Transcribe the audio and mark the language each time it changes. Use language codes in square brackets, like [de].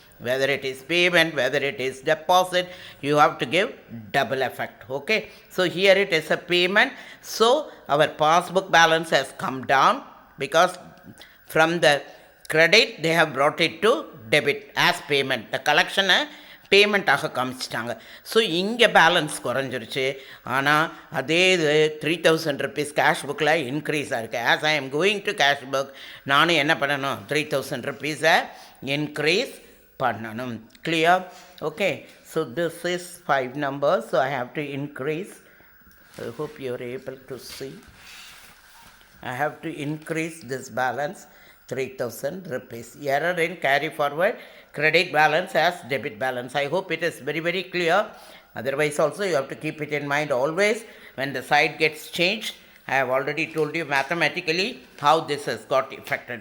[en] Whether it is payment, whether it is deposit, you have to give double effect. Okay, so here it is a payment. So our passbook balance has come down because from the credit they have brought it to debit as payment. The collection [ta] பேமெண்ட்டாக காமிச்சிட்டாங்க. So இங்கே balance குறைஞ்சிருச்சு. ஆனால் அதே இது 3,000 rupees cash புக்கில் increase ஆகிருக்கு. [en] as I am going to cash book, [ta] நானும் என்ன பண்ணணும், 3,000 rupees இன்க்ரீஸ் பண்ணணும். Clear? [en] Okay, so this is 5 numbers. So I have to increase. I hope you are able to see. I have to increase this balance 3,000 rupees. Error in carry forward credit balance as debit balance. I hope it is very very clear. Otherwise also you have to keep it in mind always when the side gets changed. I have already told you mathematically how this has got affected.